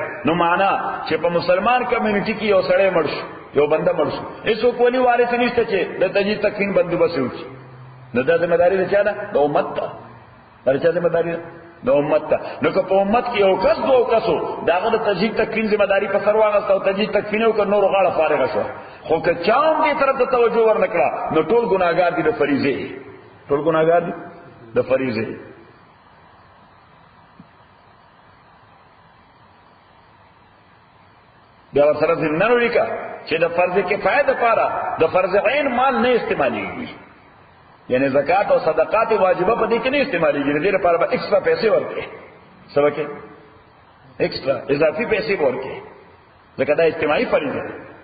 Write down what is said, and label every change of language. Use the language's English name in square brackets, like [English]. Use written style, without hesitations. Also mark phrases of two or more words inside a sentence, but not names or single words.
[Pashto] نو معنا چې په مسلمان کمیونټي کې یو سړی مړ شو، یو بنده مړ شو، هیڅوک ولی وارث نشته چې د تجهیز تکفین بندوبست وکړي، نو دا ذمہ داری ده چا ده؟ د امت ده. دا چا ذمہ داری ده؟ د امت ته. نو که په امت کې یو کس دوه کسو داغه د تجهیز تکفین ذمہ داری په سر واغسته او تجهیز تکفین وکړ، نور غاړه فارغه شو. خو که چاهم دې طرف ته توجه ورنکړه نو ټول ګناهګار دي د فریضه، ټول ګناهګار دي د فریضه. بیا ورسره ضمن ولیکه چې د فرض کفایه لپاره د فرض عین مال نه استعمالېږي، یعنی زکات او صدقات واجبہ په دې کې نه استعمالېږي، دې لپاره به ایکسترا پیسې ورکړي، سبکه ایکسترا اضافي پیسې ورکړي، ځکه دا اجتماعي فریضه ده.